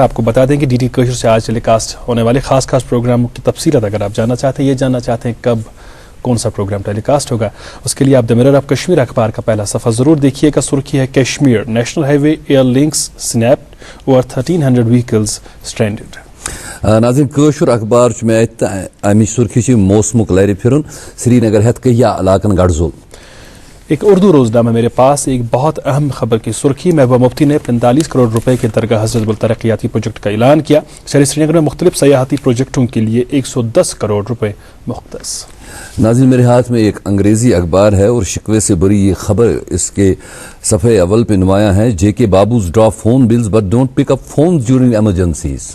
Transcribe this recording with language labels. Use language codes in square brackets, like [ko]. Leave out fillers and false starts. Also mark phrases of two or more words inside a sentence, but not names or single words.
[ur] آپ کو بتا دیں کہ DD کشمیر سے آج ٹیلی کاسٹ ہونے والے خاص پروگراموں کی تفصیلات اگر آپ جاننا چاہتے ہیں، یہ جاننا چاہتے ہیں کب کون سا پروگرام ٹیلی کاسٹ ہوگا، اس کے لیے آپ The Mirror of Kashmir اخبار کا پہلا صفحہ ضرور دیکھیے گا. سرخی ہے [en] Kashmir National Highway air links snapped aur 1300 vehicles stranded. [ks] नाज़रीन कशुर अखबार अमिच सुर्खी मौसमुक लरि फिरुन, श्रीनगर हेत कहिया इलाकन गड़जोल। [ur] ایک اردو روزنامہ میرے پاس ایک بہت اہم خبر کی سرخی، محبوبہ مفتی نے 45 کروڑ روپے کے درگاہ حضرت بل ترقیاتی پروجیکٹ کا اعلان کیا. شہر سری نگر میں مختلف سیاحتی پروجیکٹوں کے لیے 110 کروڑ روپے مختص. ناظرین میرے ہاتھ میں ایک انگریزی اخبار ہے اور شکوے سے بڑی یہ خبر اس کے صفحہ اول پہ نمایاں ہے, [en] JK babus drop phone bills but don't pick up phone during emergencies.